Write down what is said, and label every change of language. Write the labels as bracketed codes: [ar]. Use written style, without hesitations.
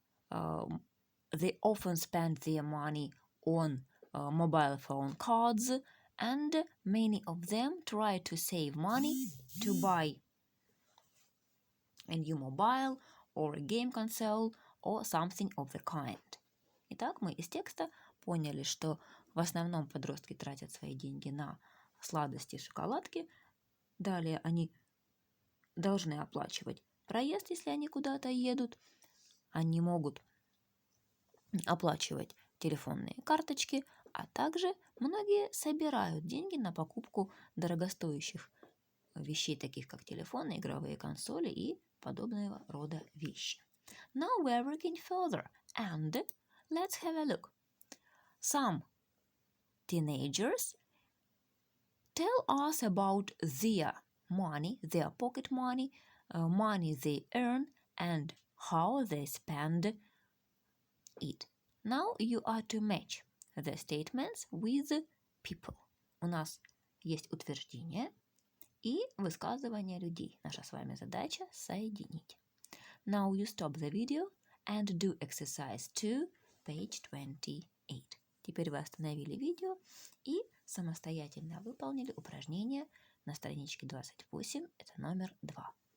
[en] They often spend their money on mobile phone cards, and many of them try to save money to buy a new mobile or a game console or something of the kind. [ru] Итак, мы из текста поняли, что в основном подростки тратят свои деньги на сладости и шоколадки. Далее они должны оплачивать проезд, если они куда-то едут. Они могут оплачивать телефонные карточки, а также многие собирают деньги на покупку дорогостоящих вещей, таких как телефоны, игровые консоли и подобного рода вещи. [en] Now we are working further, and let's have a look. Some teenagers tell us about their money, their pocket money, money they earn, and how they spend it. Now you are to match the statements with people. [ru] У нас есть утверждение и высказывания людей. Наша с вами задача соединить. [en] Now you stop the video and do exercise 2, page 28. [ru] Теперь вы остановили видео и самостоятельно выполнили упражнение на страничке 28, это номер 2.